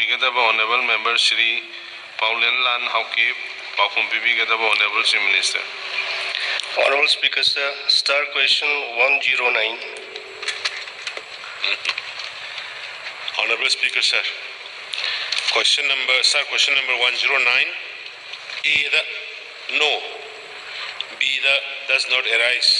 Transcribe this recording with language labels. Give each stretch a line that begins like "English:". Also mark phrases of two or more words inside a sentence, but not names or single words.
Manipuri: Gadaba
English: Honorable Member Shri
Manipuri: Paolenlal Haokip, Pakum Pibi Gadaba
English: Honorable Chief Minister. Honorable Speaker, sir, star question 109. Honorable Speaker, sir. Question number 109. A, the no. B, the does not arise.